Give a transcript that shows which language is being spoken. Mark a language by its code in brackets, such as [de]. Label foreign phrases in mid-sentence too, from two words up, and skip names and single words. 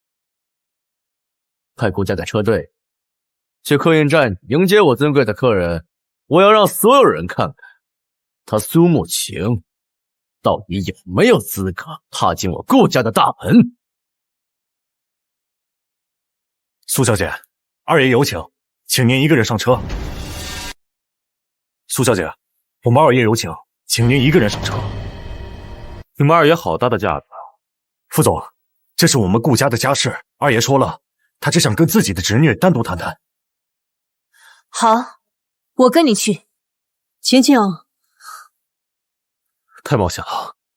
[zh] 派顧家的車隊去客運站迎接我尊貴的客人，我要讓所有人看看他蘇沐晴到底有沒有資格踏進我顧家的大門。蘇小姐，二爺有請，請您一個人上車。蘇小姐，我們二爺有請，請您一個人上車。你们二爺好大的架子。副总，這是我們顧家的家事，二爺說了，他只想跟自己的侄女單獨談談。好，我跟你去。晴晴，太冒險了。